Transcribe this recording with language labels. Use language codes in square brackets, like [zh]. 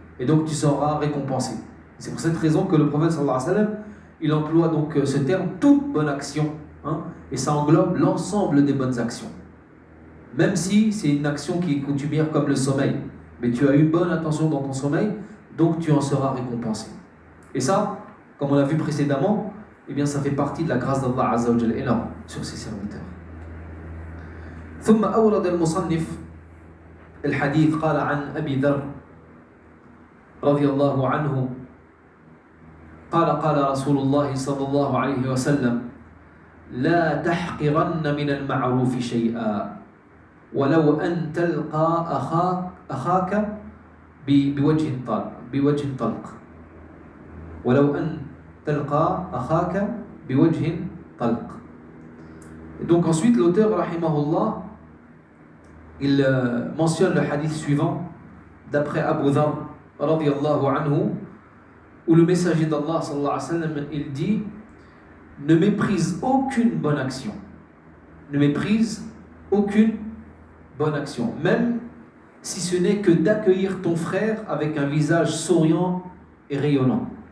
[fr] Et donc tu seras récompensé. C'est pour cette raison que le prophète sallallahu alayhi wa sallam, il emploie donc ce terme toute bonne action, hein, et ça englobe l'ensemble des bonnes actions. Même si c'est une action qui est coutumière comme le sommeil, mais tu as eu bonne intention dans ton sommeil, donc tu en seras récompensé. Et ça, comme on l'a vu précédemment, eh bien ça fait partie de la grâce d'Allah Azza wa Jalla énorme sur ses serviteurs. [ar] ثم أورد المصنف الحديث قال عن أبي ذر رضي الله عنه قال رسول الله صلى الله عليه وسلم لا تحقرن من المعروف شيئا ولو أن تلقى أخاك بوجه طلق ولو أن تلقى أخاك بوجه طلق. [fr] Et donc ensuite l'auteur rahimahullah, il mentionne le hadith suivant d'après Abu Dharr radiyallahu anhu, où le messager d'Allah sallallahu alayhi wa sallam, il dit: ne méprise aucune bonne action, ne méprise aucune bonne action, même si ce n'est que d'accueillir ton frère avec un visage souriant et rayonnant.